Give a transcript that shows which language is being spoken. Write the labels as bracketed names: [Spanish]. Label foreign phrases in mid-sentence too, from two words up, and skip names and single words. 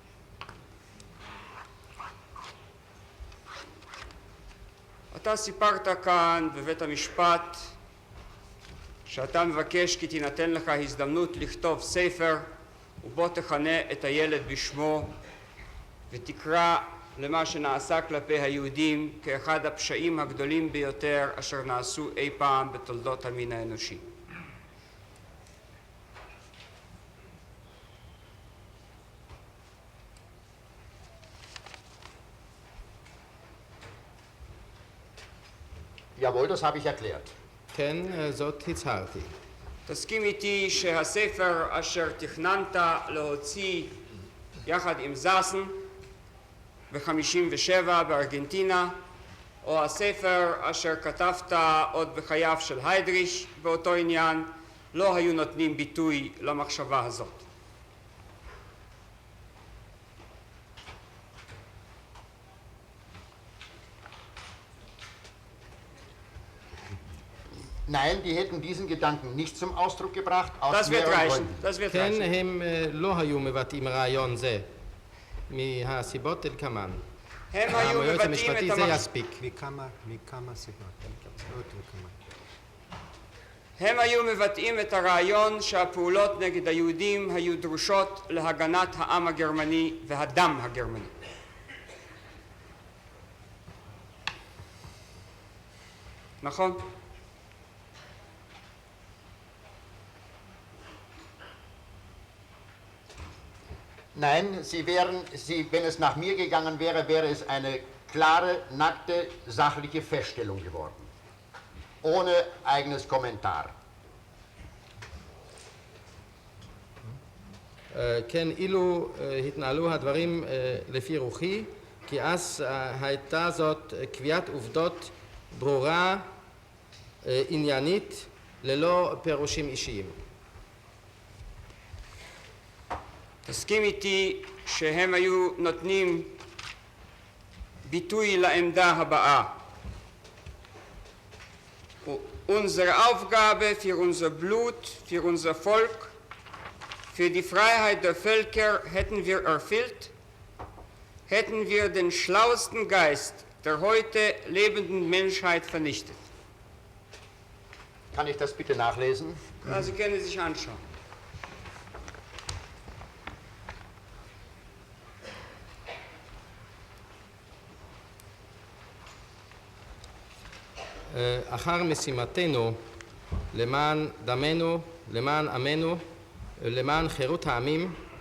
[Hebrew] אתה סיפרת כאן בבית המשפט שאתה מבקש כי תינתן לך הזדמנות לכתוב ספר ובו תכנה את הילד בשמו ותקרא למה שנעשה כלפי היהודים כאחד הפשעים הגדולים ביותר אשר נעשו אי פעם בתולדות המין האנושי. [German] Jawohl, das habe ich erklärt. [Hebrew] כן, זאת הצהרתי. תסכים איתי שהספר אשר תכננת להוציא יחד עם זאסן ב-57 בארגנטינה, או הספר אשר כתבת עוד בחייו של היידריש באותו עניין, לא היו נותנים ביטוי למחשבה הזאת. [German] Nein, die hätten diesen Gedanken nicht zum Ausdruck gebracht, aus Das wird mehreren reichen. Gründen. Das wird [Hebrew] כן, [German] reichen. [Hebrew] הם לא היו מבטאים רעיון זה, מהסיבות כלקמן. הם היו היועץ מבטאים המשפטי את זה המחשבה. יספיק. מכמה סיבות. עוד וכמה. הם היו מבטאים את הרעיון שהפעולות נגד היהודים היו דרושות להגנת העם הגרמני והדם הגרמני. נכון? [German] Nein, wenn es nach mir gegangen wäre, wäre es eine klare, nackte, sachliche Feststellung geworden. Ohne eigenes Kommentar. [Hebrew] כן, אילו התנהלו הדברים לפי רוחי, כי אז הייתה זאת קביעת עובדות ברורה, עניינית, ללא פירושים אישיים. תסכים איתי שהם היו נותנים ביטוי לעמדה הבאה. [German] Unsere Aufgabe für unser Blut, für unser Volk, für die Freiheit der Völker hätten wir erfüllt, hätten wir den schlauesten Geist der heute lebenden Menschheit vernichtet. Kann ich das bitte nachlesen? Ja, Sie können sich anschauen. [Hebrew] אחר משימתנו למען דמנו, למען עמנו, למען חירות העמים,